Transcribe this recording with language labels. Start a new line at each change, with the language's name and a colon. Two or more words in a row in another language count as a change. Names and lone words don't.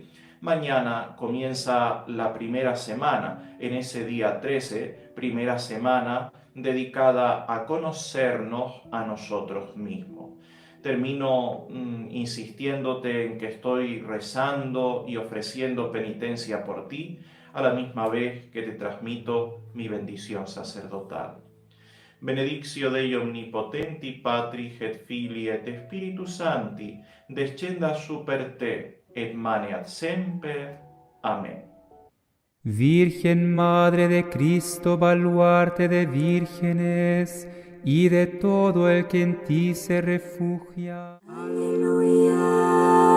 Spanish: Mañana comienza la primera semana, en ese día 13, primera semana dedicada a conocernos a nosotros mismos. Termino insistiéndote en que estoy rezando y ofreciendo penitencia por ti, a la misma vez que te transmito mi bendición sacerdotal.
Latin: Benedictio Dei omnipotenti, Patris et Filii et Spiritus Sancti, descendat super te, et maneat semper.
Spanish: Amén. Virgen Madre de Cristo, baluarte de vírgenes y de todo el que en ti se refugia. Aleluya.